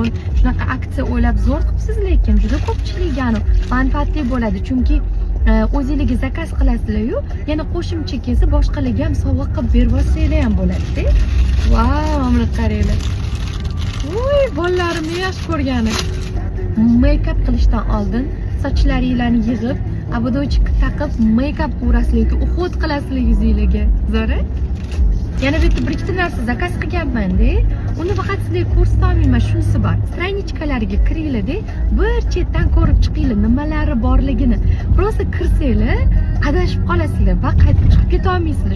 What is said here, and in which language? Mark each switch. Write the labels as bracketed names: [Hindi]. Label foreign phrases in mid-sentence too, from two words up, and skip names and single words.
[Uzbek] Shunaqa aksiya o'ylab zo'r qilibsiz, lekin juda ko'pchilik manfaatli bo'ladi. Chunki o'zingizga zakaz qilasizlar-yu, yana qo'shimcha kelsa boshqalarga ham sovg'a qilib berib olsanglar ham bo'ladi-da. Vau, mana qaranglar. Voy, bolalarimni yaxshi ko'rgani. Make-up qilishdan oldin sochlaringlarni yig'ib, abadochka taqib, make-up urasizlar, uhud qilasizlar yuzingizga. Zo'ra? Yana bitta bir ikkita narsa zakaz qilganman-da. Uni faqat sizlarga ko'rsata olmayman, shunisi bor. Stranichkalariga kiringlar-da, bir chetdan ko'rib chiqinglar nimalari borligini. Просто kirsanglar, adashib qolasizlar va qaytib chiqib keta olmaysizlar.